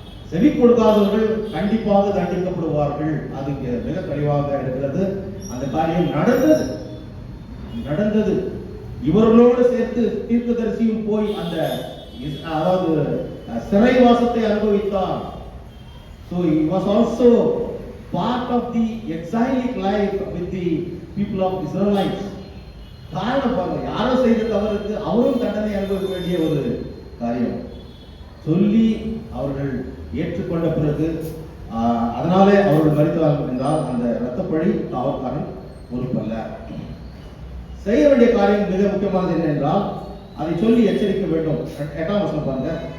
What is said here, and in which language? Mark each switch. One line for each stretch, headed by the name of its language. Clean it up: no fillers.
Tamil: செவி கொடுக்காதவர்கள் கண்டிப்பாக தண்டிக்கப்படுவார்கள். அது மிக தெளிவாக இருக்கிறது. அந்த காரியம் நடந்தது. இவர்களோடு சேர்த்து தீர்க்கதரிசியும் போய் அந்த அதாவது சிறைவாசத்தை அனுபவித்தார்.
English: So he was also part of the exilic life with the people of Israelites.
Tamil: காரணம் பாருங்க, யாரோ செய்த தவறுக்கு அவரும் தண்டனை அனுபவிக்க வேண்டிய ஒரு காரியம் சொல்லி அவர்கள் ஏற்றுக்கொண்ட பிறகு அதனாலே அவர்கள் மரித்தார்கள் என்றால் அந்த இரத்தப்பழி காவல்காரன் பொறுப்பல்ல. செய்ய வேண்டிய காரியம் மிக முக்கியமானது என்ன என்றால் அதை சொல்லி எச்சரிக்க வேண்டும். 8ஆம் வசனம் பாருங்க.